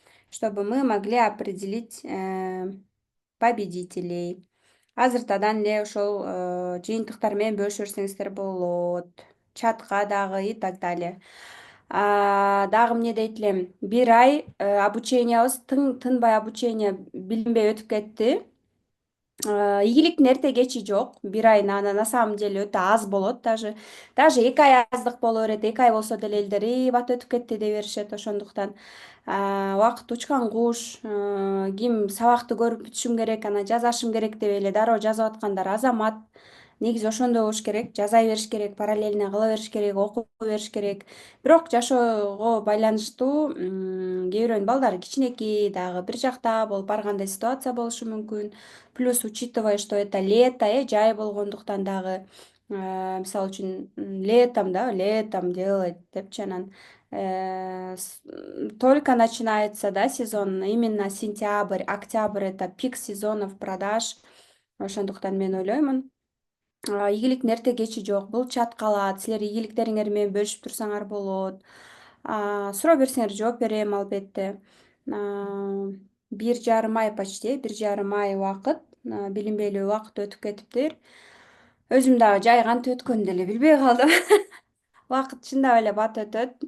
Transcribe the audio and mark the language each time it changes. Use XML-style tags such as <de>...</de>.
<ru>Чтобы мы могли определить победителей.</ru> <ky>Азыртадан эле ошол жыйынтыктар менен бөлүшө берсеңиздер болот. Чатка дагы</ky> <ru>и так далее.</ru> <ky>Дагы эмне дейт элем? Бир ай обучениябыз тынбай обучение билинбей өтүп кетти. Ийгиликтин эрте кечи жок. Бир ай</ky> <ru>на самом деле</ru> <ky>өтө аз болот. Даже 2 ай аздык боло берет. 2 ай болсо деле элдер бат өтүп кетти дей беришет. Ошондуктан убакыт учкан куш. Ким сабакты көрүп бүтүшүм керек, анан жазашым керек деп эле дароо жазып аткандар азамат. Негизи ошондой болуш керек. Жаза бериш керек, параллельно кыла бериш керек, окуп бериш керек. Бирок жашоого байланыштуу кээ бирөөнүн балдары кичинекей дагы бир жакта болуп баргандай ситуация болушу мүмкүн.</ky> <ru>Плюс, учитывая, что это лето,</ru> <ky>жай болгондуктан дагы, мисалы үчүн,</ky> <ru>летом, да, летом делать</ru> <ky>депчи анан,</ky> <ru>только начинается, да, сезон, именно сентябрь, октябрь — это пик сезонов продаж.</ru> <ky>Ошондуктан мен ойлоймун, ийгиликтин эрте кечи жок. Бул чат калат. Силер ийгиликтериңер менен бөлүшүп турсаңар болот. Суроо берсеңер жооп берем, албетте. 1,5 ай почти, 1,5 ай убакыт, билинбей эле убакыт өтүп кетиптир. Өзүм дагы жай кантип өткөнүн деле билбей калдым. Убакыт чындап эле бат өтөт.</ky>